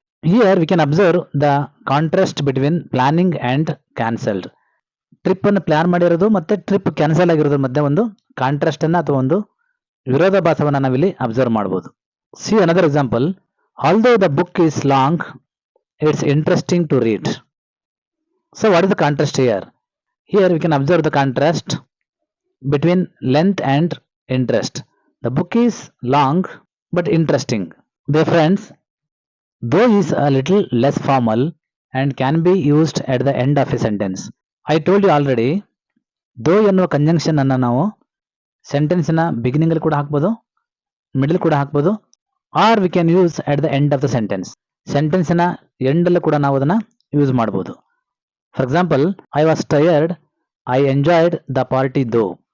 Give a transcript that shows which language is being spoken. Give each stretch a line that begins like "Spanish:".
English: Here we can observe the contrast between planning and cancelled.
Kannada: Trip ಅನ್ನು plan ಮಾಡಿರೋದು ಮತ್ತೆ trip cancel ಆಗಿರೋದ್ರ ಮಧ್ಯೆ ಒಂದು ಕಾಂಟ್ರಾಸ್ಟ್ ಅನ್ನ ಅಥವಾ ಒಂದು ವಿರೋಧಾಭಾಸವನ್ನ ನಾವಿಲ್ಲಿ ಅಬ್ಸರ್ವ್ ಮಾಡಬಹುದು.
English: See another example, although the book is long it's interesting to read. So what is the contrast here? Here we can observe the contrast between length and interest. The book is long but interesting. Dear friends, though is a little less formal and can be used at the end of a sentence. I told you already,
Kannada: though ಎನ್ನುವ conjunction ಅನ್ನು ನಾವು ಸೆಂಟೆನ್ಸಿನ beginning ಅಲ್ಲಿ ಕೂಡ ಹಾಕ್ಬೋದು, middle ಕೂಡ ಹಾಕ್ಬೋದು,
English: Or we can use at the end of the sentence.
Kannada: ಸೆಂಟೆನ್ಸಿನ end ಅಲ್ಲೂ ಕೂಡ ನಾವು ಅದನ್ನ ಯೂಸ್ ಮಾಡಬಹುದು.
English: For example, I was tired, I enjoyed the party though.